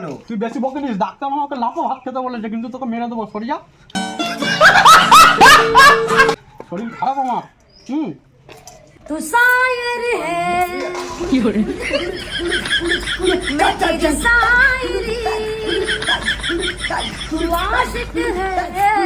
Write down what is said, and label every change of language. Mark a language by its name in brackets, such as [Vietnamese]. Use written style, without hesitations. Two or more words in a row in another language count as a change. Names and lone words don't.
[Bangla] তুই বেশি বকে নিস, ডাক্তার আমাকে লাপা ভাত খেতে বলেছে, কিন্তু তোকে মেরে দেবো, সরে যা। শরীর খারাপ আমার। [Hindi] तू शायर है मैं तेरी शायरी तू आशिक है